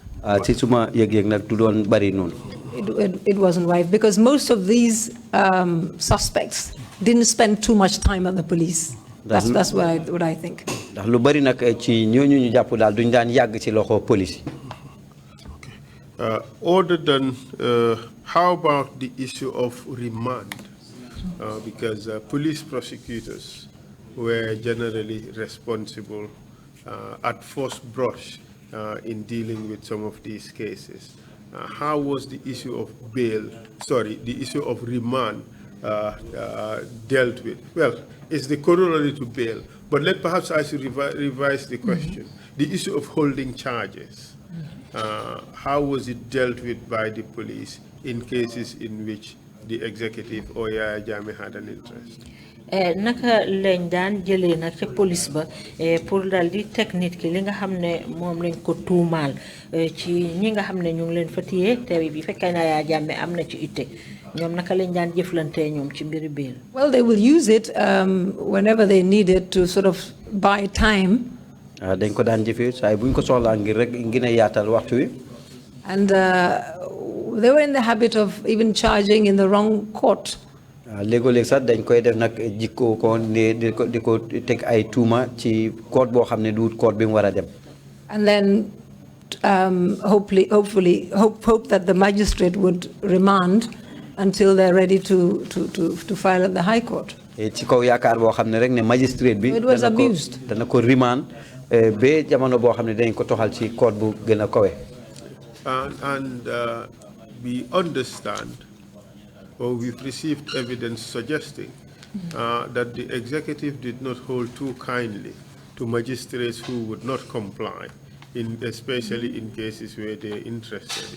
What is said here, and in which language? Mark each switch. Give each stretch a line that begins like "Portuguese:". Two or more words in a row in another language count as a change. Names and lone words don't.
Wolof: Ci suma yëg-yëg nag du doon bari noonu.
English: It wasn't rife because most of these suspects didn't spend too much time at the police. That's what I think.
Wolof: Ndax lu bari nag ci ñooñu ñu jàpp daal duñ daan yàgg ci loxo police.
English: Other than, how about the issue of remand? Because police prosecutors were generally responsible at first brush in dealing with some of these cases. How was the issue of the issue of remand dealt with? Well, it's the corollary to bail, but perhaps I should revise the question. The issue of holding charges, how was it dealt with by the police in cases in which the executive or Yaya Jammeh had an interest?
Wolof: Naka lañ daan jëlee nag ca police ba pour dal di teg nit ki li nga xam ne moom lañ ko tuumaal ci ñi nga xam ne ñu ngi leen fa téye te bi fekkee na Yaya Jammeh am na ci itte ñoom naka lañ daan jëflante ñoom ci mbiri biir.
English: Well, they will use it whenever they need it to sort of buy time.
Wolof: dañ ko daan jëfee saa buñ ko soxlaa ngir rek ngir yaatal waxtu wi.
English: And they were in the habit of even charging in the wrong court.
Wolof: Léeg-léeg sax dañ koy def nag jikko ko ne di ko teg ay tuuma ci court boo xam ne du court bi mu war a dem.
English: And then hope that the magistrate would remand until they're ready to file at the High Court.
Wolof: ci kaw yaakaar boo xam ne rek ne magistrate bi
English: It was abused.
Wolof: dana ko remand ba jamono boo xam ne dañ ko toxal ci court bu gën a kawe.
English: And we understand, or we've received evidence suggesting that the executive did not hold too kindly to magistrates who would not comply, especially in cases where they're interested in.